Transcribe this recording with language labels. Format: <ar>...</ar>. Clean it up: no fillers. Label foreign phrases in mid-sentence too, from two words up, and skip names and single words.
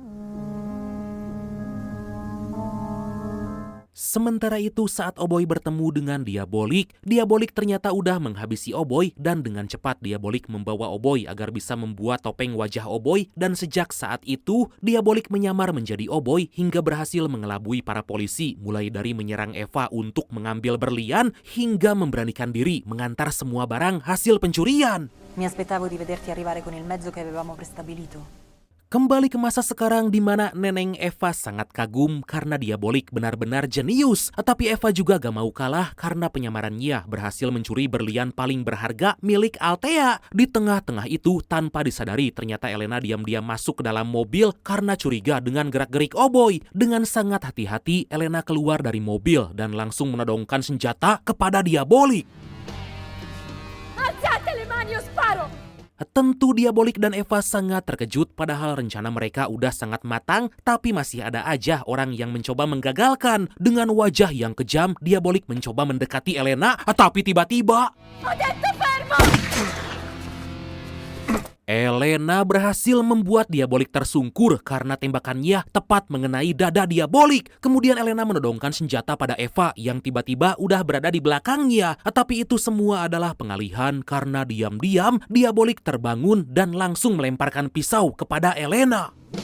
<id>Sementara itu saat Oboy bertemu dengan Diabolik, Diabolik ternyata udah menghabisi Oboy dan dengan cepat Diabolik membawa Oboy agar bisa membuat topeng wajah Oboy dan sejak saat itu Diabolik menyamar menjadi Oboy hingga berhasil mengelabui para polisi mulai dari menyerang Eva untuk mengambil berlian hingga memberanikan diri mengantar semua barang hasil pencurian.</id> <it>Mi aspettavo di vederti arrivare con il mezzo che avevamo prestabilito.</it> <id>Kembali ke masa sekarang di mana Neneng Eva sangat kagum karena Diabolik benar-benar jenius. Tapi Eva juga gak mau kalah karena penyamarannya berhasil mencuri berlian paling berharga milik Althea. Di tengah-tengah itu tanpa disadari ternyata Elena diam-diam masuk ke dalam mobil karena curiga dengan gerak-gerik Oboy. Dengan sangat hati-hati Elena keluar dari mobil dan langsung menodongkan senjata kepada Diabolik.</id> <it>Alzate le mani o sparo!</it> <id>Tentu Diabolik dan Eva sangat terkejut padahal rencana mereka udah sangat matang tapi masih ada aja orang yang mencoba menggagalkan. Dengan wajah yang kejam, Diabolik mencoba mendekati Elena tapi tiba-tiba</id> <it>Ho detto fermo!</it> <id>Elena berhasil membuat Diabolik tersungkur karena tembakannya tepat mengenai dada Diabolik. Kemudian Elena menodongkan senjata pada Eva yang tiba-tiba udah berada di belakangnya. Tapi itu semua adalah pengalihan karena diam-diam Diabolik terbangun dan langsung melemparkan pisau kepada Elena.</id>